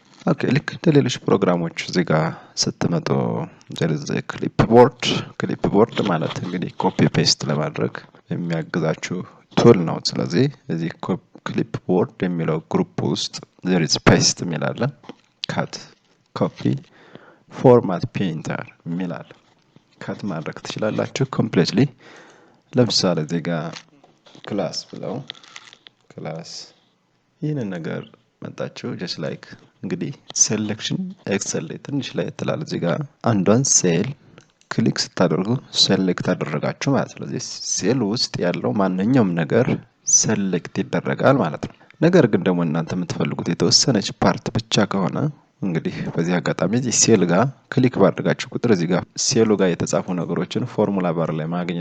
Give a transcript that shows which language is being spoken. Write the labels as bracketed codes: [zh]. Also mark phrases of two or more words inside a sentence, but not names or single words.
[am] ኦኬ ልክ እንደሌሎች ፕሮግራሞች እዚህ ጋር ስትመጡ ዘርዘ ክሊፕቦርድ ማለት እንግዲህ [en] copy paste [am] ለማድረግ የሚያግዛችሁ ቱል ነው። ስለዚህ እዚህ ክሊፕቦርድ የሚለው ግሩፕ ውስጥ [en] there is paste [am] የሚል አለ፣ [en] cut copy format painter [am] የሚል አለ። ካት ማድረግ ትችላላችሁ ኮምፕሊትሊ። ለምሳሌ እዚህ ጋር ክላስ ብለው ክላስ ይህንን ነገር መጣችሁ [en] just like [am] እንግዲህ ሴሌክሽን ኤክሰል ላይ ትንሽ ላይ ተላል እዚህ ጋር አንዷን ሴል ክሊክ ስታደርጉ ሴሌክት አደረጋችሁ ማለት ነው። ስለዚህ ሴል ውስጥ ያለው ማንኛውም ነገር ሴሌክት ይደረጋል ማለት ነው። ነገር ግን ደግሞ እናንተ የምትፈልጉት የተወሰነች ፓርት ብቻ ከሆነ እንግዲህ በዚህ አጋጣሚ እዚህ ሴል ጋር ክሊክ ባደረጋችሁ ቁጥር እዚህ ጋር ሴሉ ጋር የተጻፉ ነገሮችን [en] formula bar [am] ላይ ማግኘት